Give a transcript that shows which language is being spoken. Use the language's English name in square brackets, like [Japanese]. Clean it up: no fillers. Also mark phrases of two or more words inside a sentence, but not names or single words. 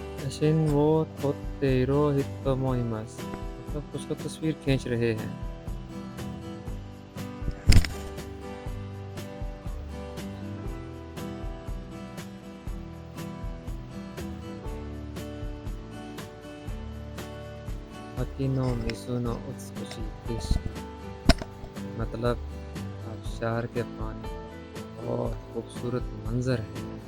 [Japanese] 写真を撮っている人もいます。 [Hindi] मतलब कुछ लोग तस्वीर खींच रहे हैं। [Japanese] 秋の水の美しい景色 [Hindi] मतलब आबशार के पानी बहुत खूबसूरत मंजर है।